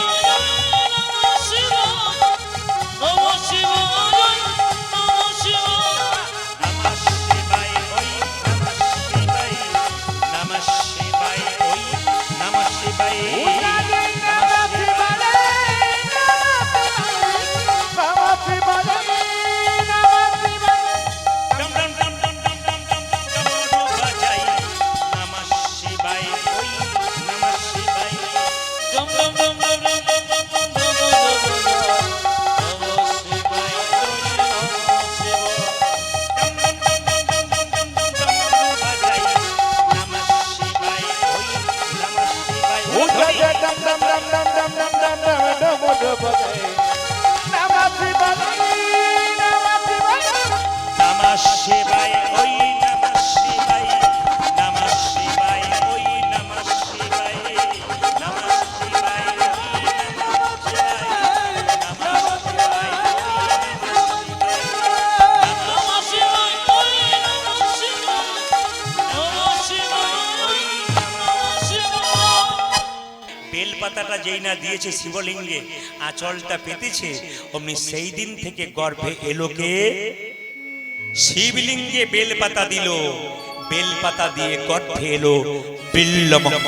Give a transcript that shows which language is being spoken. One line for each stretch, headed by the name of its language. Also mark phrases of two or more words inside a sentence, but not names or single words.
Sanskrit: নমঃ শিবায়, নমঃ শিবায়, নমঃ শিবায়, নমঃ শিবায় ওই নমঃ শিবায়, নমঃ শিবায় ওই নমঃ শিবায়, নমঃ শিবায়।
Bangla: ডম ডম ডম ডম ডম ডম ডম ডম ডমরু বাজাই,
Sanskrit: নমঃ শিবায়
Bangla: ওই
Sanskrit: নমঃ শিবায়,
Bangla: ডম ডম ডম ডম ডম ডম ডম ডম ডম
Sanskrit: নমঃ শিবায়
Bangla: ওই
Sanskrit: নমঃ শিবায়,
Bangla: ডম ডম ডম ডম ডম ডম ডম ডম ডমরু বাজাই,
Sanskrit: নমঃ শিবায় ওই নমঃ শিবায়, নমঃ শিবায় ওই নমঃ শিবায়, নমঃ শিবায় ওই নমঃ শিবায়, নমঃ শিবায় ওই নমঃ শিবায়, নমঃ শিবায় নমঃ শিবায় ওই নমঃ শিবায়, নমঃ শিবায় ওই নমঃ শিবায়।
Bangla: বেলপাতাটা যেই না দিয়েছে শিবলিঙ্গে, আঁচলটা পেতেছে, অমনি সেই দিন থেকে গর্ভে এলো কে? শিবলিঙ্গে বেলপাতা দিল, বেলপাতা দিয়ে গর্ভে এলো বিল্লমঙ্গল।